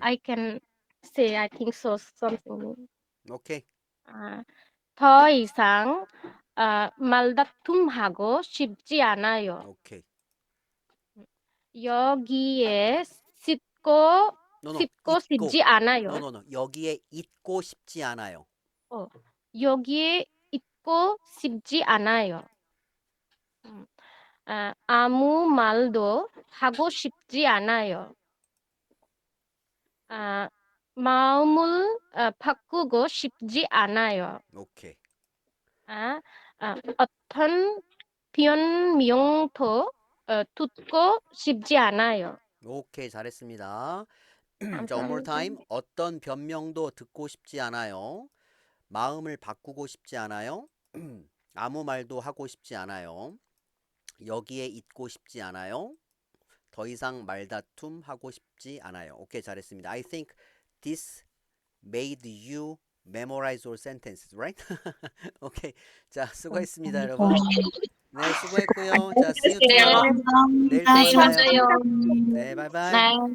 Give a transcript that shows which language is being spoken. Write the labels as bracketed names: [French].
[English] I can say I think so something. [Korean] 오케이. 더 이상 말다툼하고 싶지 않아요. 오케이. 여기에 싶고 있고. 싶지 않아요. 여기에 있고 싶지 않아요. 여기에 있고 싶지 않아요. 아무 말도 하고 싶지 않아요. 마음을 바꾸고 싶지 않아요. 오케이. 어떤 변명도 듣고 싶지 않아요. 오케이. 잘했습니다. 자, one more 감사합니다. [English] time. [Korean] 어떤 변명도 듣고 싶지 않아요. 마음을 바꾸고 싶지 않아요. 아무 말도 하고 싶지 않아요. 여기에 있고 싶지 않아요. 더 이상 말다툼 하고 싶지 않아요. 오케이, 잘했습니다. [English] I think this made you memorize all sentences, right? [Korean] 오케이. 자, 수고했습니다, 여러분. 네, 수고했고요. 자, see you tomorrow. 내일 또 만나요. 네, 바이바이.